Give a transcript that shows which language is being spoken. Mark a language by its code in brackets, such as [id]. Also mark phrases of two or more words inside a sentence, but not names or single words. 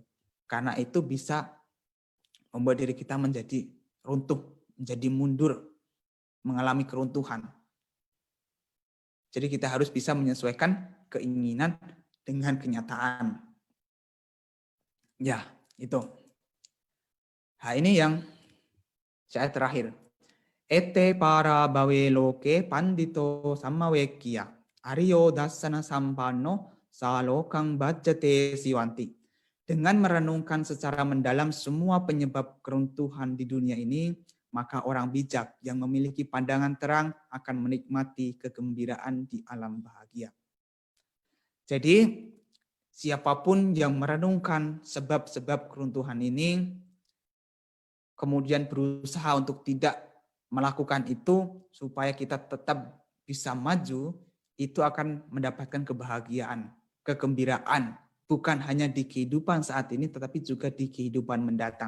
[id] Karena itu bisa membuat diri kita menjadi runtuh, menjadi mundur, mengalami keruntuhan. Jadi kita harus bisa menyesuaikan keinginan dengan kenyataan. Ya, itu. Nah, ini yang saya terakhir. [pi] Ete para bawe loke pandito sammawekia. Aryo dasana sampanno salokang bajate siwanti. [id] Dengan merenungkan secara mendalam semua penyebab keruntuhan di dunia ini, maka orang bijak yang memiliki pandangan terang akan menikmati kegembiraan di alam bahagia. Jadi, siapapun yang merenungkan sebab-sebab keruntuhan ini, kemudian berusaha untuk tidak melakukan itu supaya kita tetap bisa maju, itu akan mendapatkan kebahagiaan, kegembiraan, bukan hanya di kehidupan saat ini, tetapi juga di kehidupan mendatang.